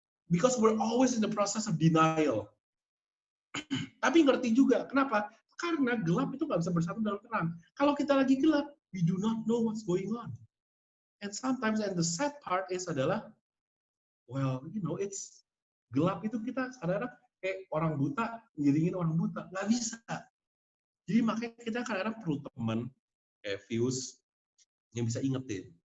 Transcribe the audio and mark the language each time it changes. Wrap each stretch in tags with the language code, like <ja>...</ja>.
<en>Because we're always in the process of denial.</en> <id>Tapi ngerti juga, kenapa? Karena gelap itu nggak bisa bersatu dalam terang. Kalau kita lagi gelap,</id> <en>we do not know what's going on. And sometimes, and the sad part is adalah, well, you know, it's</en> <id>gelap itu kita kadang-kadang kayak orang buta, ngiringin orang buta. Nggak bisa. Jadi makanya kita kadang-kadang perlu teman, kayak Fuse, yang bisa ingetin.</id>